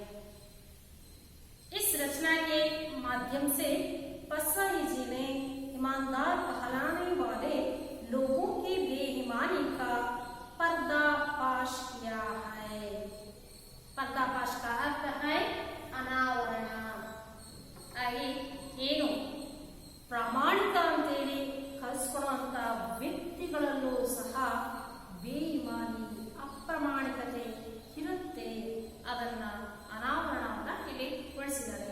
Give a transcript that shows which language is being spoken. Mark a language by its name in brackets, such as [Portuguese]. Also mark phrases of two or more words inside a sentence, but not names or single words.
[Hindi] इस रचना के माध्यम से पसवाई जी ने ईमानदार कहलाने वाले लोगों की बेईमानी का पर्दाफाश किया है। पर्दाफाश का अर्थ है अनावरण। [Kannada] ಹಾಗೆ ಏನು ಪ್ರಾಮಾಣಿಕ ಅಂತೇಳಿ ಕಲಿಸ್ಕೊಳ್ಳುವಂತ ವ್ಯಕ್ತಿಗಳಲ್ಲೂ ಸಹ ಬೇಯಿಮಾನಿ ಅಪ್ರಾಮಾಣಿಕತೆ ಇರುತ್ತೆ, ಅದನ್ನ ಅನಾವರಣವನ್ನ ಇಲ್ಲಿ ಗೊಳಿಸಿದ್ದಾರೆ.